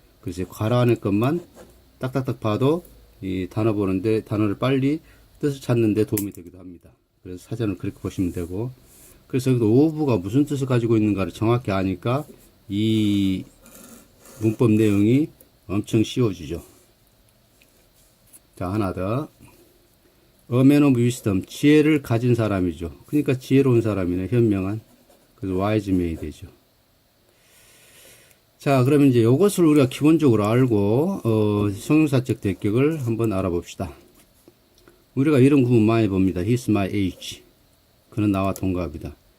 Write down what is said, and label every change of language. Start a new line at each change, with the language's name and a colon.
Korean: 그래서 가로 안에 것만 딱딱딱 봐도 이 단어 보는데, 단어를 빨리 뜻을 찾는데 도움이 되기도 합니다. 그래서 사전을 그렇게 보시면 되고, 그래서 여기도 오브가 무슨 뜻을 가지고 있는가를 정확히 아니까 이 문법 내용이 엄청 쉬워지죠. 자, 하나 더.
English: A man of wisdom,
Korean: 지혜를 가진 사람이죠. 그러니까 지혜로운 사람이네, 현명한. 그래서 wise man이 되죠. 자, 그러면 이제 이것을 우리가 기본적으로 알고 형용사적 대격을 한번 알아봅시다. 우리가 이런 구문 많이 봅니다.
English: He's my age.
Korean: 그는 나와 동갑이다.